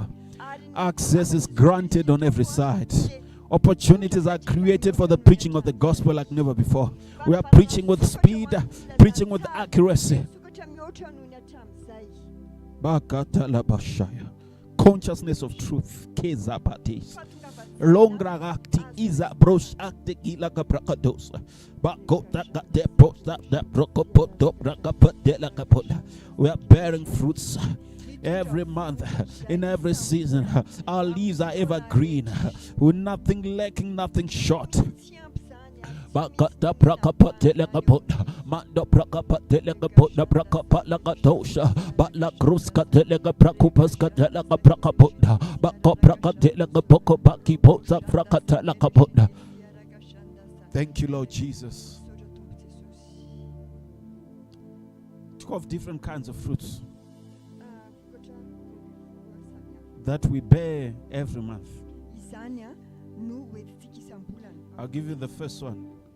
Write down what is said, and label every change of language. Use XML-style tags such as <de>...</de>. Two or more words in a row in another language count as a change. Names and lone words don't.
<en>Access is granted on every side. Opportunities are created for the preaching of the gospel like never before. We are preaching with speed, preaching with accuracy. Consciousness of truth. Longragati iza bros acte ila capracadosa. We are bearing fruits every month, in every season. Our leaves are evergreen, with nothing lacking, nothing short. Bakata prakapatela kapota, mando prakapatela kapota prakapalakatosha, batla kruskatela prakupaskatela prakapota, bako prakatela kapoko baki potsa prakatela kapota. Thank you, Lord Jesus. 12 different kinds of fruits that we bear every month. I'll give you the first one.</en>